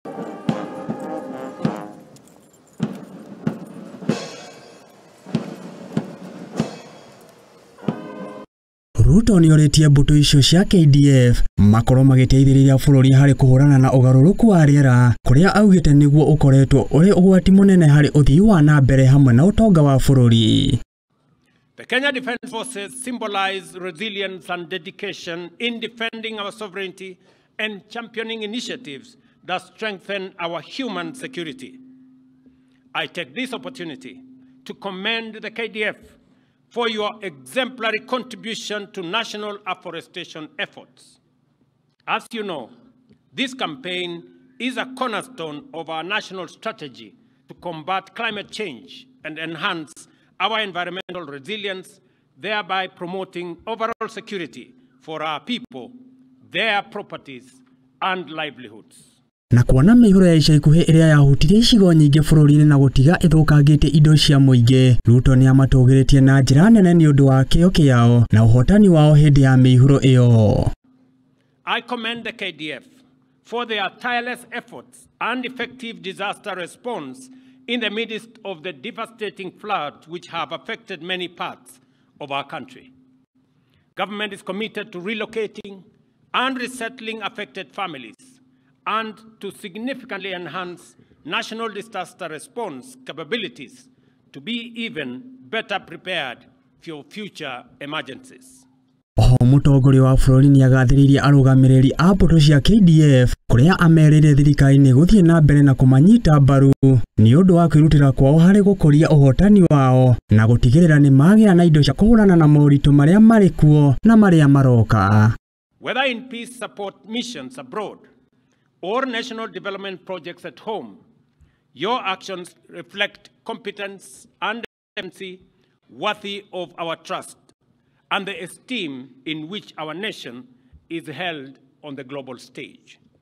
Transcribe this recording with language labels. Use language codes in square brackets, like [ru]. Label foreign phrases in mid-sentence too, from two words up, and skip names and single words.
[ki] Ruto Nioritie Mbutu icio cia KDF Makorwo Magiteithiriria bururi hari kuhurana na Ugaruruku wa Riera kuria augite niguo Ukoretwo uri ugwati munene hari uthii wa Nambere hamwe na utonga wa bururi. [en] The Kenya Defence Forces symbolize resilience and dedication in defending our sovereignty and championing initiatives that strengthen our human security. I take this opportunity to commend the KDF for your exemplary contribution to national afforestation efforts. As you know, this campaign is a cornerstone of our national strategy to combat climate change and enhance our environmental resilience, thereby promoting overall security for our people, their properties, and livelihoods. [ki] Na kuona Mihuro ya ica ikuhi iria yahutirie icigo nyingi bururi-ini na gutiga ithukangite indo cia muingi, Ruto Niamatugiritie na njira nene ni undu wa kio kiao na uhotani wao hindi ya Mihuro iyo. [en] I commend the KDF for their tireless efforts and effective disaster response in the midst of the devastating floods which have affected many parts of our country. Government is committed to relocating and resettling affected families and to significantly enhance national disaster response capabilities to be even better prepared for future emergencies. [ki] Mutongoria wa bururi ni agathiririe arugamiriri a mbutu cia KDF kuria amerire thirikari ni guthie na mbere na kumanyita mbaru ni undu wa kwirutira kwao hari gukoria uhotani wao na gutigirira ni magia na indo cia kuhurana na moritu maria mari kuo na maria maroka. [en] Whether in peace support missions abroad or national development projects at home, your actions reflect competence and efficiency worthy of our trust and the esteem in which our nation is held on the global stage.